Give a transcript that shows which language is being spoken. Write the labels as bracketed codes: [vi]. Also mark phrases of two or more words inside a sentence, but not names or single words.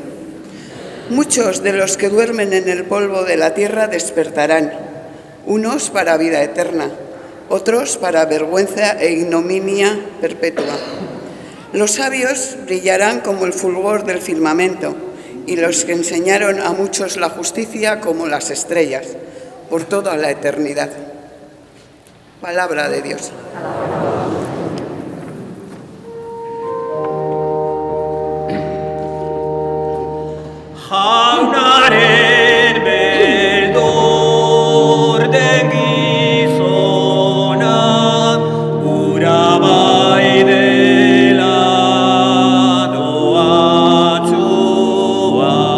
[es] Muchos de los que duermen en el polvo de la tierra despertarán, unos para vida eterna, otros para vergüenza e ignominia perpetua. Los sabios brillarán como el fulgor del firmamento, y los que enseñaron a muchos la justicia como las estrellas, por toda la eternidad. Palabra de Dios. [eu] Jaunaren beldur den gizona, ura bai dela doatsua.